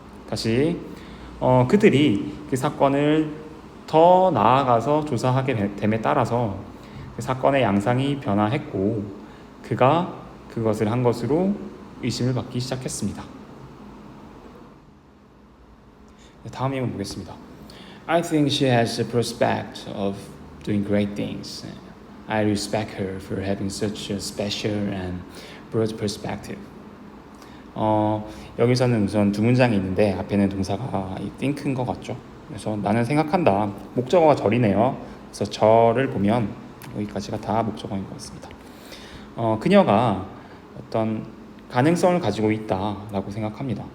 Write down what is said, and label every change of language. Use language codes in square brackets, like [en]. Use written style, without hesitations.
[ko] 다시 그들이 그 사건을 더 나아가서 조사하게 됨에 따라서 그 사건의 양상이 변화했고 그가 그것을 한 것으로 의심을 받기 시작했습니다. 다음 예문 보겠습니다. [en] I think she has the prospect of doing great things. I respect her for having such a special and broad perspective. [ko] 여기서는 우선 두 문장이 있는데 앞에는 동사가 think인 것 같죠. 그래서 나는 생각한다. 목적어가 절이네요. 그래서 절을 보면 여기까지가 다 목적어인 것 같습니다. 그녀가 어떤 가능성을 가지고 있다라고 생각합니다.